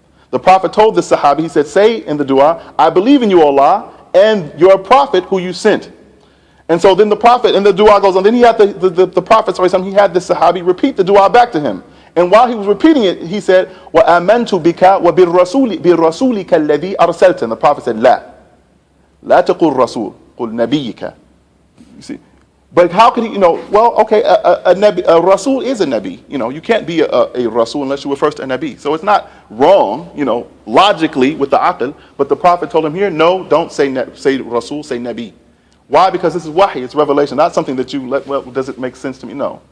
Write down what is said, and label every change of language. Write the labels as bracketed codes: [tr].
[en] The Prophet told the Sahabi, he said, say in the dua, "I believe in you, Allah, and your Prophet who you sent." And so then the Prophet, and the dua goes on. Then he had the Prophet, he had the Sahabi repeat the dua back to him. And while he was repeating it, he said, [ar] وَآمَنْتُ بِكَ وَبِالرَّسُولِكَ الَّذِي أَرْسَلْتَ. [en] And the Prophet said, [ar] لَا تَقُلْ رَسُول قُلْ نَبِيِّكَ. [en] You see? But how could he, okay, a Rasul is a Nabi. You can't be a Rasul unless you were first a Nabi. So it's not wrong, logically with the aql, but the Prophet told him here, no, don't say Rasul, say Nabi. Why? Because this is wahi, it's revelation, not something that you let, well, does it make sense to me? No.